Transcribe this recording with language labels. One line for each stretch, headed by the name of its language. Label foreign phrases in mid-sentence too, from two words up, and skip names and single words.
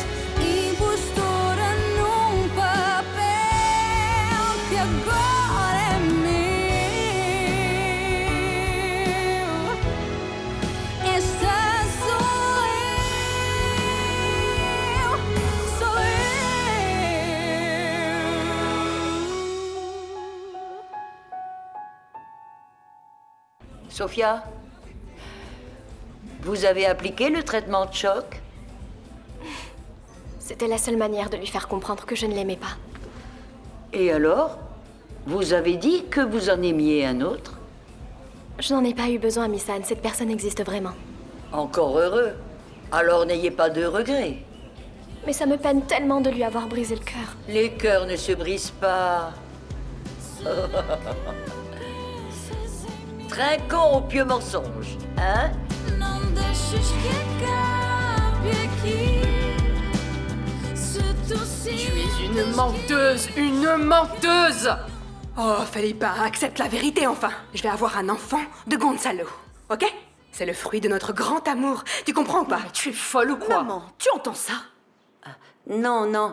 Portuguese: Impostora num papel que agora é meu. Esta sou eu, sou eu.
French: Sophia, vous avez appliqué le traitement de choc? C'était la seule manière de lui faire comprendre que je ne l'aimais pas. Et alors? Vous avez dit que vous en aimiez un autre? Je n'en ai pas eu besoin, Miss Anne. Cette personne existe vraiment. Encore heureux. Alors n'ayez pas de regrets. Mais ça me peine tellement de lui avoir brisé le cœur. Les cœurs ne se brisent pas. Trinquons au pieux mensonge, hein?
Portuguese: Não deixes que acabe aqui. Se tu
French: Tu es une menteuse, une menteuse! Oh, Felipa, accepte la vérité enfin. Je vais avoir un enfant de Gonzalo, ok? C'est le fruit de notre grand amour. Tu comprends ou pas? Mais tu es folle ou quoi? Maman, tu entends ça? Non, non.